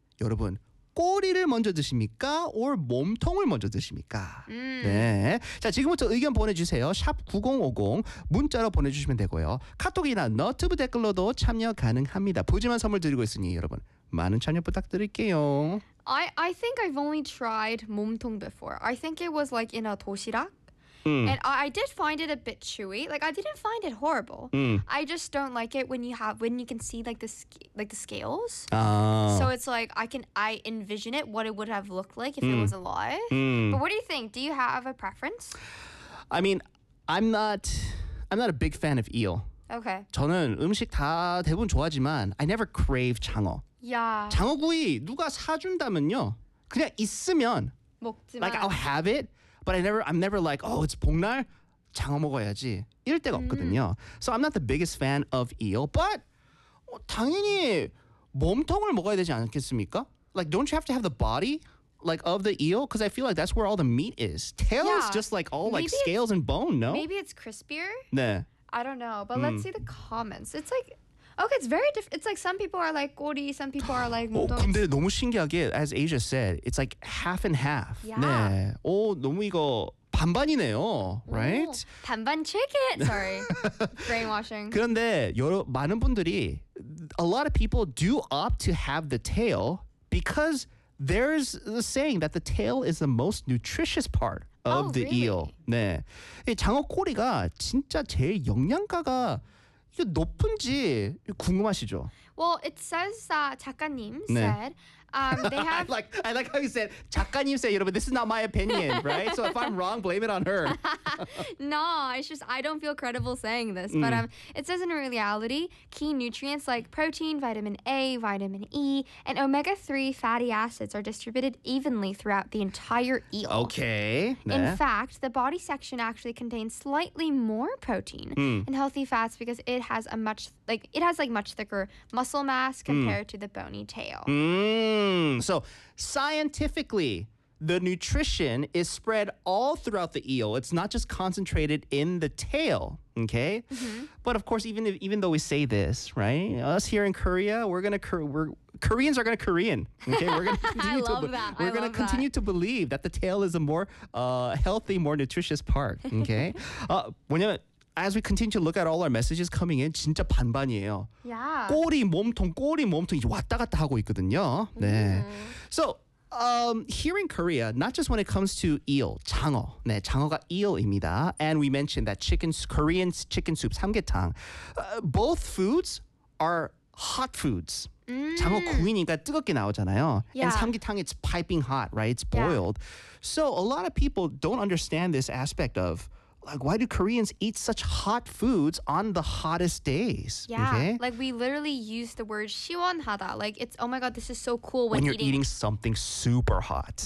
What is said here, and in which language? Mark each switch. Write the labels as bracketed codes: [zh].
[ko] 여러분, 꼬리를 먼저 드십니까? Or 몸통을 먼저 드십니까? 네. 자, 지금부터 의견 보내주세요. 샵 9050 문자로 보내주시면 되고요. 카톡이나 너튜브 댓글로도 참여 가능합니다. 푸짐한 선물 드리고 있으니 여러분 많은 참여 부탁드릴게요. [en] I think I've only tried 몸통 before. I think it was like in a 도시락. And I did find it a bit chewy. Like I didn't find it horrible. I just don't like it when you can see like the scales. Oh. So it's like I envision it what it would have looked like if it was alive. But what do you think? Do you have a preference? I mean, I'm not a big fan of eel. Okay. [ko] 저는 음식 다 대부분 좋아하지만 [en] I never crave [ko] 장어. [en] Yeah. [ko] 장어구이 누가 사준다면요. 그냥 있으면 먹지만. [en] Like I'll have it. But I'm never like, oh, it's [ko] 복날 장어 먹어야지. 이럴 때가 없거든요. [en] So I'm not the biggest fan of eel, but [ko] 당연히 몸통을 먹어야 되지 않겠습니까? [en] Like, don't you have to have the body like of the eel? Because I feel like that's where all the meat is. Tail is just like all maybe like scales and bone, no? Maybe it's crispier? [ko] 네. [en] I don't know, but let's see the comments. It's like, okay, it's very different. It's like some people are like 꼬리, some people are like 몸통. [ko] 근데 너무 신기하게, [en] as Asia said, it's like half and half. Yeah. [ko] 네. 오, 너무 이거 반반이네요, right? [en] 반반 chicken. Sorry. Brainwashing. [ko] 그런데 많은 분들이, [en] a lot of people do opt to have the tail because there's the saying that the tail is the most nutritious part of the eel. [ko] 네. 장어 꼬리가 진짜 제일 영양가가 이게 높은지 궁금하시죠? [en] Well, it says that 작가님 said they have I like how you said 작가님 said, but this is not my opinion, right? So if I'm wrong, blame it on her. No, it's just I don't feel credible saying this, but it says in reality, key nutrients like protein, vitamin A, vitamin E, and omega-3 fatty acids are distributed evenly throughout the entire eel. Okay. In fact, the body section actually contains slightly more protein and healthy fats because it has much thicker muscle mass compared to the bony tail. So scientifically, the nutrition is spread all throughout the eel. It's not just concentrated in the tail, okay? Mm-hmm. But of course, even though we say this, right? Us here in Korea, Koreans are going to Korean, okay? We're going to continue to believe that the tail is a more healthy, more nutritious part, okay? 왜냐면 as we continue to look at all our messages coming in, [ko] 진짜 반반이에요. [en] Yeah. [ko] 꼬리, 몸통 이제 왔다 갔다 하고 있거든요. 네. [en] So, here in Korea, not just when it comes to eel, 장어. [ko] 네, 장어가 eel입니다. [en] And we mentioned that Korean chicken soup, 삼계탕. Both foods are hot foods. [ko] 장어 구이니까 뜨겁게 나오잖아요. [en] Yeah. And 삼계탕, it's piping hot, right? It's boiled. Yeah. So, a lot of people don't understand this aspect of like, why do Koreans eat such hot foods on the hottest days? Yeah, okay? Like we literally use the word 시원하다. Like it's, oh my God, this is so cool. When you're eating something super hot.